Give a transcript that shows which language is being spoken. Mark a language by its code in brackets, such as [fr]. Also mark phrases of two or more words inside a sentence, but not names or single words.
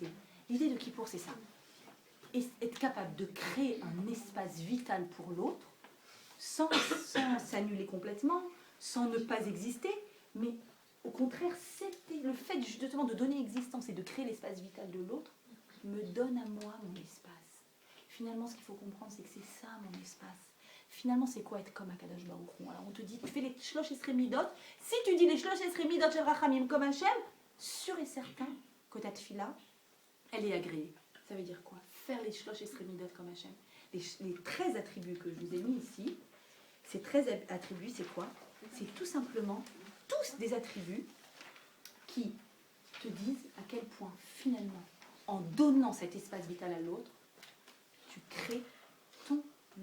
[fr] L'idée de Kippour, c'est ça. Et être capable de créer un espace vital pour l'autre, sans s'annuler complètement, sans ne pas exister, mais au contraire, le fait justement de donner existence et de créer l'espace vital de l'autre me donne à moi mon espace. Finalement, ce qu'il faut comprendre, c'est que c'est ça mon espace. Finalement, c'est quoi être comme Akadosh Baruch Hu? Alors on te dit, tu fais les [he] שלוש עשרה מידות. [fr] Si tu dis les [he] שלוש עשרה מידות של רחמים [fr] comme Hachem, sûr et certain que ta tefila, elle est agréée. Ça veut dire quoi? Faire les [he] שלוש עשרה מידות [fr] comme Hachem. Les 13 attributs que je vous ai mis ici, ces 13 attributs, c'est quoi? C'est tout simplement tous des attributs qui te disent à quel point, finalement, en donnant cet espace vital à l'autre, tu crées ton